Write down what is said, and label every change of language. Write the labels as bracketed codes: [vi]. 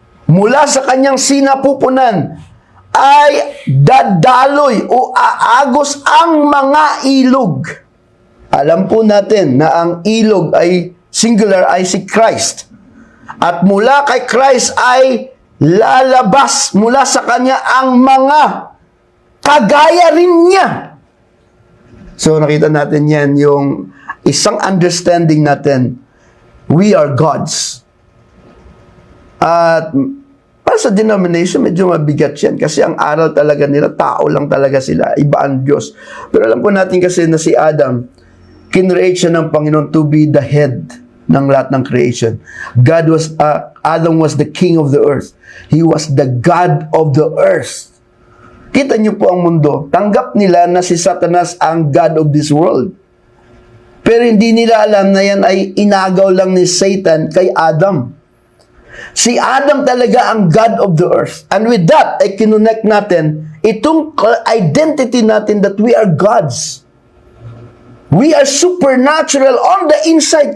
[tl] Mula sa kanyang sinapupunan ay dadaloy o aagos ang mga ilog. Alam po natin na ang ilog ay singular ay si Christ. At mula kay Christ ay lalabas mula sa kanya ang mga kagaya rin niya. So nakita natin yan, yung isang understanding natin, [en] we are gods. [tl] At para sa denomination, medyo mabigat yan. Kasi ang aral talaga nila, tao lang talaga sila. Iba ang Diyos. Pero alam po natin kasi na si Adam, kinreate siya ng Panginoon [en] to be the head [tl] ng lahat ng creation. [en] Adam was the king of the earth. He was the God of the earth. [tl] Kita niyo po ang mundo. Tanggap nila na si Satanas ang [en] God of this world. [tl] Pero hindi nila alam na yan ay inagaw lang ni Satan kay Adam. Si Adam talaga ang God of the earth. [en] And with that, [tl] ay kinonect natin itong [en] identity natin that we are gods. We are supernatural on the inside.